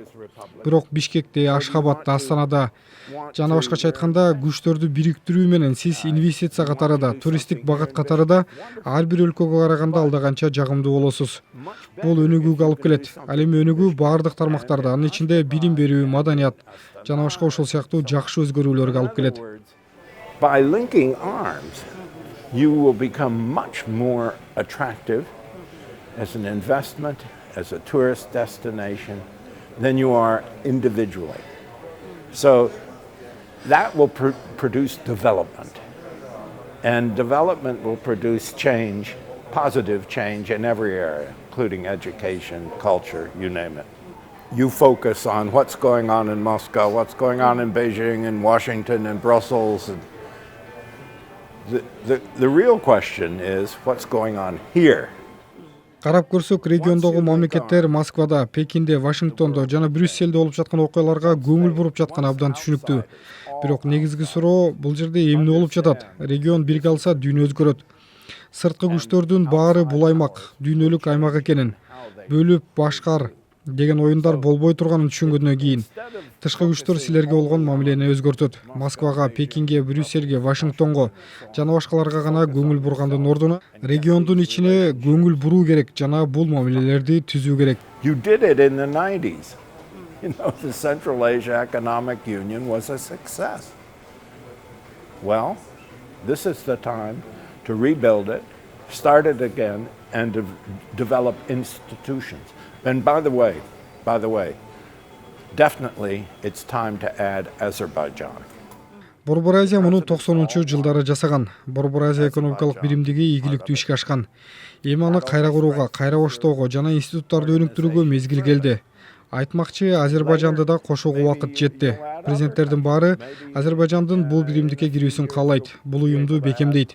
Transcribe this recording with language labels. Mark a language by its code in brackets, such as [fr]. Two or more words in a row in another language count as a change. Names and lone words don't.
[ky] Бирок Бишкекте, Ашхабадта, Астанада жана башкача айтканда күчтөрдү бириктирүү менен сиз инвестиция катарында, туристтик багат катарында ар бир өлкөгө караганда алда жагымдуу болосуз. Бул өнүгүүгө алып келет. Ал эми өнүгүү баардык тармактарда, анын ичинде билим берүү, маданият жана башка ошол сыяктуу жакшы өзгөрүүлөргө алып келет. [en] By linking arms, you will become much more attractive as an investment, as a tourist destination, than you are individually. So that will produce development. And development will produce change, positive change in every area, including education, culture, you name it. You focus on what's going on in Moscow, what's going on in Beijing and Washington and Brussels. And the real question is what's going on here. [ky] Карап көрсөк, региондогу мамлекеттер Москвада, Пекинде, Вашингтондо жана Брюсселде болуп жаткан окуяларга көңүл буруп жатканы абдан түшүнүктүү. Бирок негизги суроо бул жерде эмне болуп жатат? Регион бирге алса дүйнө өзгөрөт. Сырткы күчтөрдүн баары бул аймак дүйнөлүк аймак экенин, бөлүп башкар деген оюндар болбой турганын түшүнгөндөн кийин тышкы күчтөр силерге болгон мамилени өзгөртөт. Москвага, Пекинге, Брюссельге, Вашингтонго жана башкаларга гана көңүл бургандын ордуна региондун ичине көңүл буруу керек жана бул мамилелерди түзүү керек. [en] You did it in the 90s. You know, the Central Asia Economic Union was a success. Well, this is the time to rebuild it, start it again, and develop institutions. And by the way, definitely it's time to add Azerbaijan. [ky] Борбор Азия муну 90-жылдары жасаган. Борбор Азия экономикалык биримдиги ийгиликтүү ишке ашкан. Эми аны кайра курууга, кайра баштоого жана институттарды өнүктүрүүгө мезгил келди. Айтмакчы, Азербайжанды да кошууга убакыт жетти. Президенттердин баары Азербайжандын бул биримдикке кирүүсүн каалайт, бул уюмду бекемдейт.